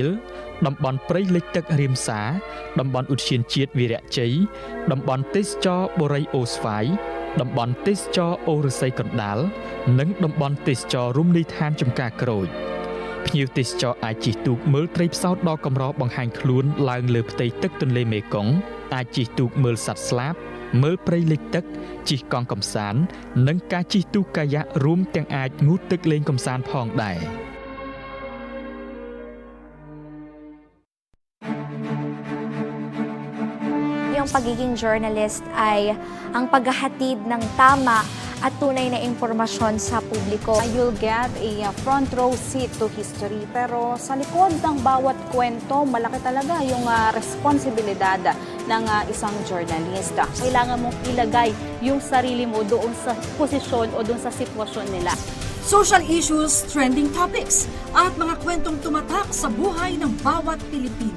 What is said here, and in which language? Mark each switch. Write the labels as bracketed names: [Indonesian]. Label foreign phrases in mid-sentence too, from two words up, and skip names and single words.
[Khmer] តំបន់ព្រៃលិចទឹករៀមសាតំបន់ឧទ្យានជាតិវីរៈជ័យតំបន់ទេសចរបូរីអូស្វាយតំបន់ទេសចរអូរស័យកណ្ដាលនិងតំបន់ទេសចររមណីយដ្ឋានចំការក្រូចភ្ញៀវទេសចរអាចជិះទូកមើលត្រីផ្សោតដ៏កម្របង្ហាញខ្លួនឡើងលើផ្ទៃទឹកទន្លេមេគង្គអាចជិះទូកមើលសត្វស្លាបមើលព្រៃលិចទឹកជិះកង់កម្សាន្តនិងការជិះទូកកាយ៉ាក់រួមទាំងអាចងូតទឹកលេងកម្សាន្តផងដែរ [Filipino] Yung pagiging journalist ay ang paghahatid ng tama at tunay na impormasyon sa publiko. [English] You'll get a front row seat to history, [Filipino] pero sa likod ng bawat kwento, malaki talaga yung responsibilidad ng isang journalista. Kailangan mong ilagay yung sarili mo doon sa posisyon o doon sa sitwasyon nila. [English] Social issues, trending topics, [Filipino] at mga kwentong tumatak sa buhay ng bawat Pilipino.